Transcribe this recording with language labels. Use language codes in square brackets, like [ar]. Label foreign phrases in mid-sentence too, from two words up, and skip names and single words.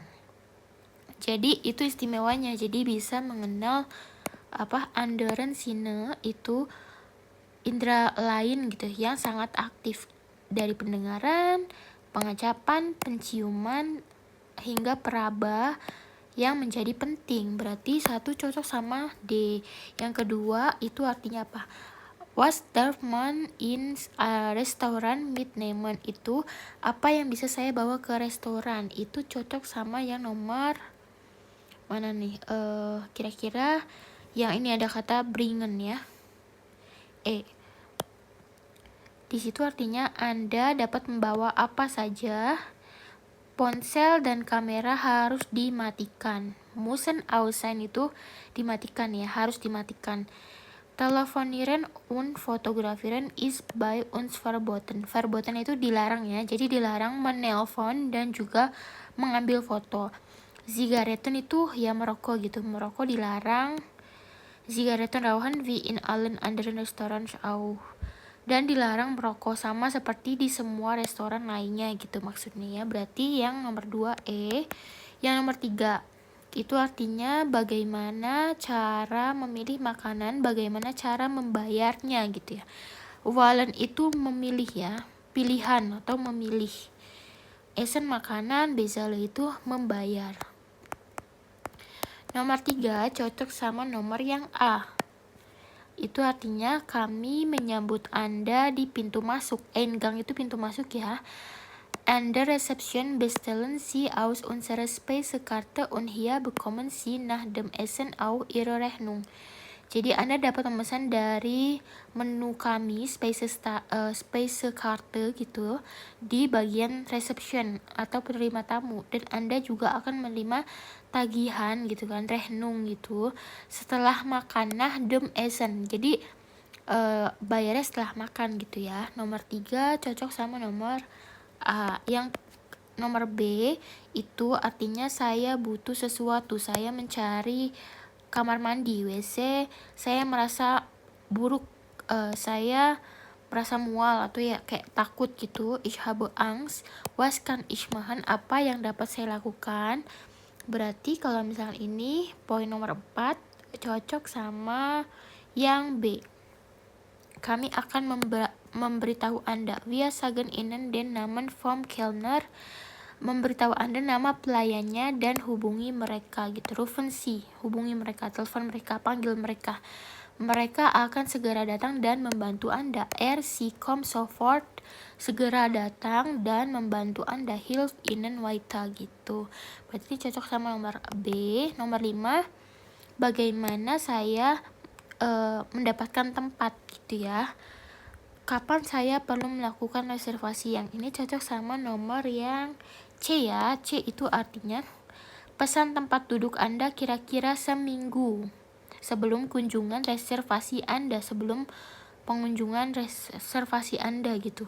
[id] Jadi itu istimewanya, jadi bisa mengenal [de] Anderen Sinne [id] itu indera lain gitu yang sangat aktif, dari pendengaran, pengecapan, penciuman, hingga peraba yang menjadi penting. Berarti satu cocok sama D. Yang kedua itu artinya apa? [de] Was darf man in a restaurant mitnehmen? [id] Itu apa yang bisa saya bawa ke restoran? Itu cocok sama yang nomor mana nih? Kira-kira yang ini ada kata bringen ya. Di situ artinya Anda dapat membawa apa saja. Ponsel dan kamera harus dimatikan. [de] Müssen aus sein [id] itu dimatikan ya, harus dimatikan. [de] Telefonieren und fotografieren ist bei uns verboten. [id] Verboten itu dilarang ya, jadi dilarang menelpon dan juga mengambil foto. Zigaretten itu ya merokok gitu, merokok dilarang. [de] Zigaretten rauchen wie in allen anderen Restaurants auch. [id] Dan dilarang merokok sama seperti di semua restoran lainnya gitu maksudnya ya. Berarti yang nomor 2 Yang nomor 3 itu artinya bagaimana cara memilih makanan, bagaimana cara membayarnya gitu ya. Walen itu memilih ya, pilihan atau memilih. Essen makanan, bezale itu membayar. Nomor 3 cocok sama nomor yang A. Itu artinya kami menyambut Anda di pintu masuk. Eingang itu pintu masuk ya. [de] An der Rezeption bestellen Sie aus unserer Speisekarte und hier bekommen Sie nach dem Essen auch Ihre Rechnung. [id] Jadi Anda dapat memesan dari menu kami Speisekarte gitu di bagian reception atau penerima tamu, dan Anda juga akan menerima tagihan gitu kan, Rechnung gitu setelah makan, nah [de] dem Essen. [id] Jadi bayarnya setelah makan gitu ya. Nomor 3 cocok sama nomor A. Yang nomor B itu artinya saya butuh sesuatu, saya mencari kamar mandi, WC, saya merasa buruk, saya merasa mual atau ya kayak takut gitu. [de] Ich habe Angst. Was kann ich machen? [id] Apa yang dapat saya lakukan? Berarti kalau misalnya ini poin nomor 4 cocok sama yang B. Kami akan memberitahu Anda. [de] Wir sagen Ihnen den Namen vom Kellner. [id] Memberitahu Anda nama pelayannya dan hubungi mereka gitu. [de] Rufen Sie, [id] hubungi mereka, telepon mereka, panggil mereka. Mereka akan segera datang dan membantu Anda. [de] Sie kommt sofort, [id] segera datang dan membantu Anda. [de] Hilft Ihnen weiter gitu. [id] Berarti cocok sama nomor B. Nomor 5, bagaimana saya mendapatkan tempat gitu ya. Kapan saya perlu melakukan reservasi? Yang ini cocok sama nomor yang C ya. C itu artinya pesan tempat duduk Anda kira-kira seminggu sebelum kunjungan reservasi Anda, sebelum pengunjungan reservasi Anda gitu.